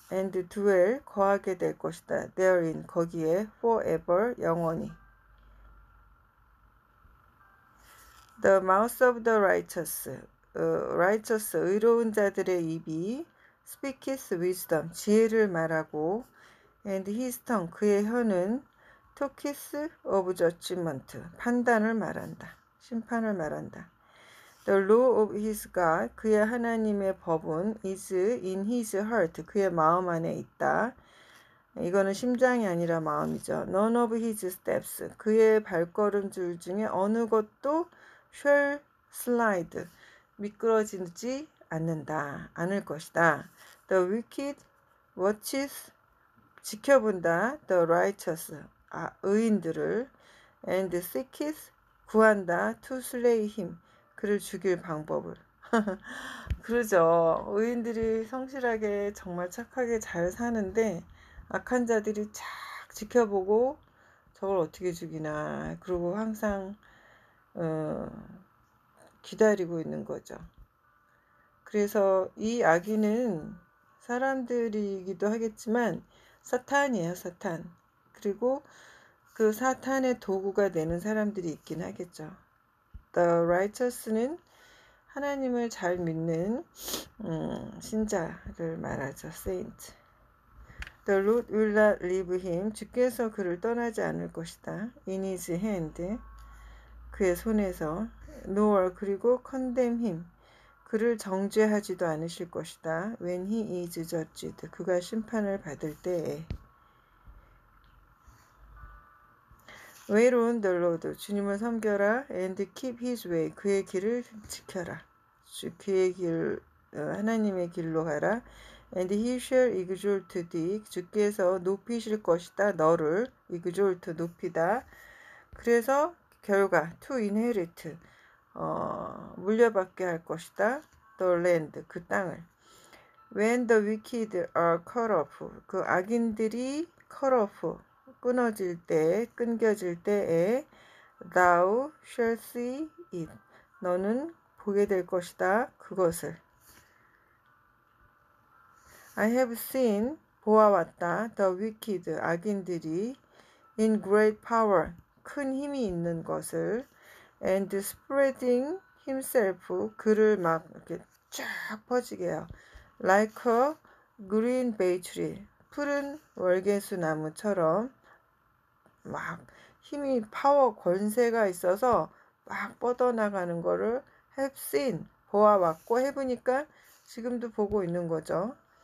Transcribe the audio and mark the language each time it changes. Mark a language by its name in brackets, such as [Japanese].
[English] And dwell [Korean] 거하게 될 것이다. [English] Therein [Korean] 거기에 [English] forever [Korean] 영원히. [English] The mouth of the righteous, [Korean] 의로운 자들의 입이 [English] speaketh wisdom, [Korean] 지혜를 말하고, [English] and his tongue, [Korean] 그의 혀는 [English] talketh of judgment, [Korean] 판단을 말한다, 심판을 말한다. [English] The law of his God, [Korean] 그의 하나님의 법은 [English] is in his heart, [Korean] 그의 마음 안에 있다. 이거는 심장이 아니라 마음이죠. [English] None of his steps, [Korean] 그의 발걸음질 중에 어느 것도 [English] shall slide, [Korean] 미끄러지지 않을 것이다. [English] The wicked watches, [Korean] 지켜본다. [English] The righteous, [Korean] 의인들을. [English] And seeketh, [Korean] 구한다. [English] To slay him, [Korean] 그를 죽일 방법을. 그러죠. 의인들이 성실하게 정말 착하게 잘 사는데 악한 자들이 착 지켜보고 저걸 어떻게 죽이나 그러고 항상 기다리고 있는 거죠. 그래서 이 악인은 사람들이기도 하겠지만 사탄이에요. 사탄. 그리고 그 사탄의 도구가 되는 사람들이 있긴 하겠죠. [English] The righteous [Korean] 는 하나님을 잘 믿는 신자를 말하죠. [English] Saint. The Lord will not leave him. [Korean] 주께서 그를 떠나지 않을 것이다. [English] In his hand. [Korean] 그의 손에서. [English] Nor [Korean] 그리고 [English] condemn him. [Korean] 그를 정죄하지도 않으실 것이다. [English] When he is judged. [Korean] 그가 심판을 받을 때에. [English] Wait on the Lord. [Korean] 주님을 섬겨라. [English] And keep his way. [Korean] 그의 길을 지켜라. 그의 길, 하나님의 길로 가라. [English] And he shall exalt thee. [Korean] 주께서 높이실 것이다. 너를 exalt 높이다. 그래서 결과 [English] to inherit [Korean] 물려받게 할 것이다. [English] The land [Korean] 그 땅을. [English] When the wicked are cut off. [Korean] 그 악인들이 [English] cut off [Korean] 끊어질 때, 끊겨질 때에 [English] thou shall see it. [Korean] 너는 보게 될 것이다. 그것을. [English] I have seen [Korean] 보아왔다. [English] The wicked [Korean] 악인들이 [English] in great power [Korean] 큰 힘이 있는 것을 [English] and spreading himself [Korean] 그를 막 이렇게 쫙 퍼지게 해요. [English] Like a green bay tree [Korean] 푸른 월계수 나무처럼 막 힘이 파워 권세가 있어서 막 뻗어나가는 거를 [English] have seen [Korean] 보아왔고 해보니까 지금도 보고 있는 거죠.